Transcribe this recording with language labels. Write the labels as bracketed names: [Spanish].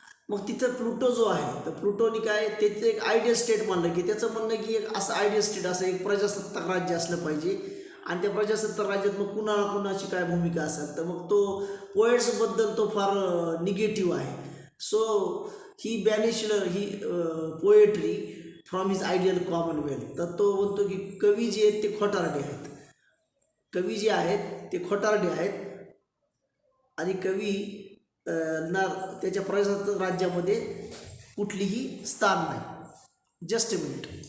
[Marathi] मग तिथं प्लुटो जो आहे, तर प्लुटोनी काय त्याचं एक आयडियल स्टेट मानलं, की त्याचं म्हणणं की एक असं आयडियल स्टेट, असं एक प्रजासत्ताक राज्य असलं पाहिजे, आणि त्या प्रजासत्ताक राज्यात मग कुणाची काय भूमिका असेल. तर मग तो पोएट्सबद्दल तो फार निगेटिव्ह आहे. [English] So he banished he poetry from his ideal commonwealth. [Marathi] तर तो म्हणतो की कवी जे आहेत ते खोटारडे आहेत, कवी जे आहेत ते खोटारडे आहेत, आणि कवी ना त्याच्या प्रजासत्ताक राज्यामध्ये कुठलीही स्थान नाही. [English] Just a minute.